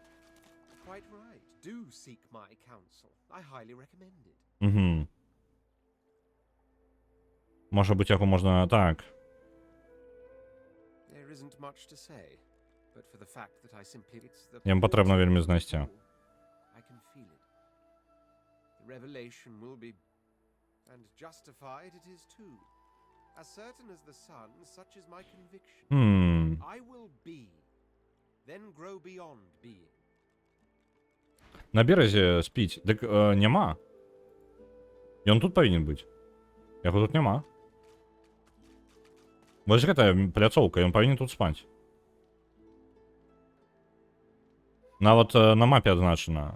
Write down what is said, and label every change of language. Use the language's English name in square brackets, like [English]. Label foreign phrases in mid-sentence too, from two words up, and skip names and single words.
[Belarusian] Угу. Можа быць, яго можна так. Ім патрэбна вельмі знайсці. [English] Revelation will be, and justified it is too. As certain as the sun, such is my conviction. I will be, then grow beyond being. [Belarusian] На березе спіць. Дык няма. Ён тут павінен быць. Яго тут няма. Вось гэтая пляцоўка, ён павінен тут спаць. Нават на мапе адзначана.